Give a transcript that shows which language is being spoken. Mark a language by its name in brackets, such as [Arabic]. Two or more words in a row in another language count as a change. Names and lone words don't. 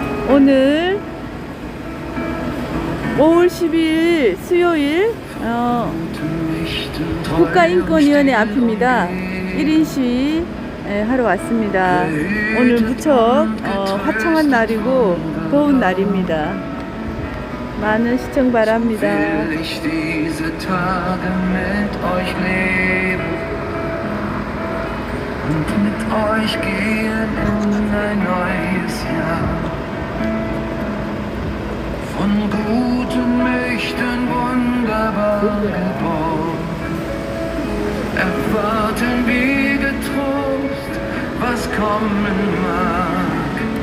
[Korean] 오늘 5월 10일 수요일 국가인권위원회 앞입니다. 1인 시위 하러 왔습니다. 오늘 무척 화창한 날이고 더운 날입니다. 많은 시청 바랍니다. [German] Und mit euch gehen in ein neues Jahr. Von guten Mächten wunderbar geborgen, erwarten wir getrost, was kommen mag.